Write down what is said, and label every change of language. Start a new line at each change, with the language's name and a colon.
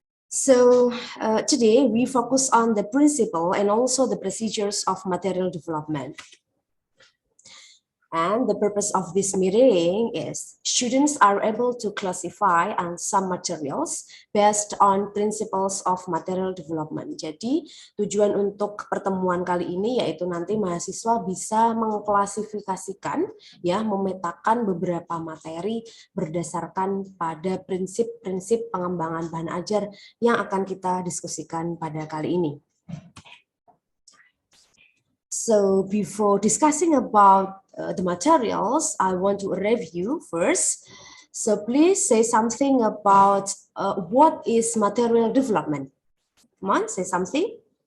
English: So today we focus on the principle and also the procedures of material development. And the purpose of this meeting is students are able to classify on some materials based on principles of material development.
Indonesian: Jadi tujuan untuk pertemuan kali ini yaitu nanti mahasiswa bisa mengklasifikasikan, ya, memetakan beberapa materi berdasarkan pada prinsip-prinsip pengembangan bahan ajar yang akan kita diskusikan pada kali ini.
English: So before discussing about the materials, I want to review first. So please say something about what is material development. Come on, say something.